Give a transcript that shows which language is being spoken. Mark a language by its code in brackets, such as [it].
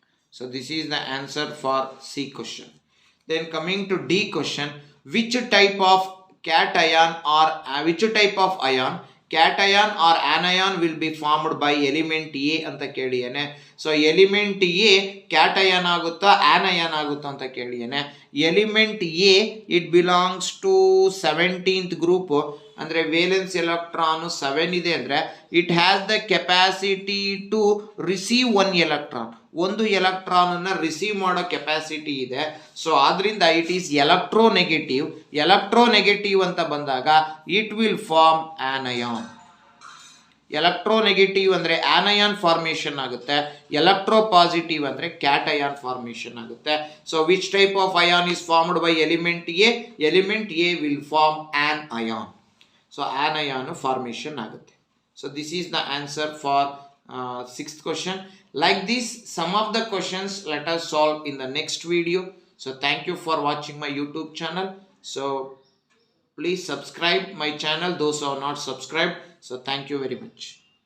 [en] So this is the answer for C question. Then coming to D question, which type of cation or which type of ion, cation or anion will be formed by element A [kn] ಅಂತ ಕೇಳಿಯೇನೆ. So element A cation ಆಗುತ್ತಾ ಆನಯನ್ ಆಗುತ್ತಾ ಅಂತ ಕೇಳಿಯೇನೆ. [en] element A it belongs to 17th group, [kn] ಅಂದರೆ valence electron 7 ಇದೆ ಅಂದರೆ [en] It has the capacity to receive 1 electron. [kn] ಒಂದು electron ಅನ್ನು receive ಮಾಡೋ ಕೆಪಾಸಿಟಿ ಇದೆ. ಸೊ ಆದ್ರಿಂದ [en] It is electronegative. Electronegative [kn] ಅಂತ ಬಂದಾಗ [en] It will form anion. [kn] Electronegative ಅಂದರೆ ಆನಯಾನ್ ಫಾರ್ಮೇಷನ್ ಆಗುತ್ತೆ, ಎಲೆಕ್ಟ್ರೋ ಪಾಸಿಟಿವ್ ಅಂದರೆ ಕ್ಯಾಟಯಾನ್ ಫಾರ್ಮೇಷನ್ ಆಗುತ್ತೆ. [en] So which type of ion is formed by element A? Element A will form an ion. So anion formation [kn] ಆಗುತ್ತೆ. [en] So this is the answer for 6th question. Like this, some of the questions let us solve in the next video. So thank you for watching my YouTube channel. So please subscribe my channel, those who are not subscribed. So thank you very much.